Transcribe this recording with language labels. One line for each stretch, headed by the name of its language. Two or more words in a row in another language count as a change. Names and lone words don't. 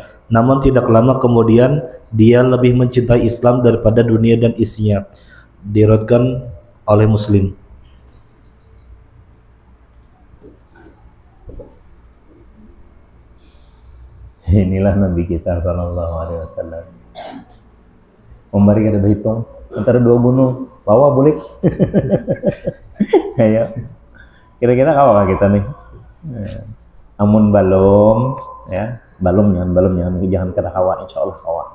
Indonesian: Namun tidak lama kemudian dia lebih mencintai Islam daripada dunia dan isinya. Diriwayatkan oleh Muslim. Inilah Nabi kita
Arabic: صلى الله عليه وسلم.
Banjar: Memberi kada berhitung antara 2 gunung, bawa boleh.
Indonesian: Ayo. Kira-kira apa kita nih?
Banjar: Amun balum ya, balum jangan kada kawan, insyaallah kawan.